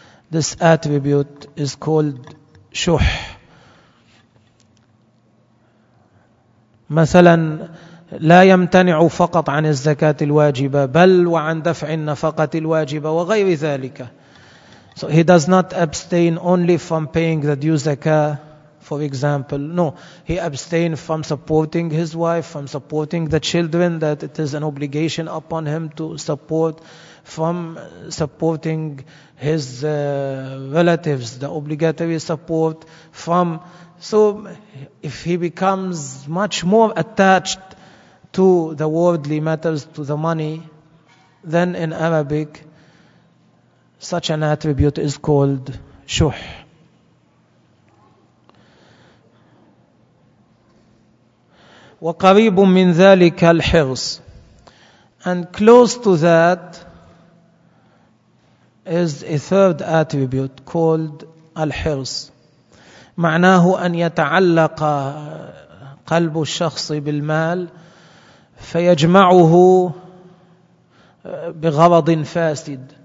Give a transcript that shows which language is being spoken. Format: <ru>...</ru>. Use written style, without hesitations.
<en>This attribute is called شح.</en> <ar>مثلا لا يمتنع فقط عن الزكاة الواجبة بل وعن دفع النفقة الواجبة وغير ذلك.</ar> <en>So he does not abstain only from paying the due zakah, for example. No, he abstains from supporting his wife, from supporting the children that it is an obligation upon him to support, from supporting his relatives, the obligatory support. From so if he becomes much more attached to the worldly matters, to the money, then in Arabic such an attribute is called shuh.</en> <ar>وقريب من ذلك الحرص.</ar> <en>And close to that is a third attribute called الحرص.</en> <ar>معناه أن يتعلق قلب الشخص بالمال فيجمعه بغرض فاسد.</ar>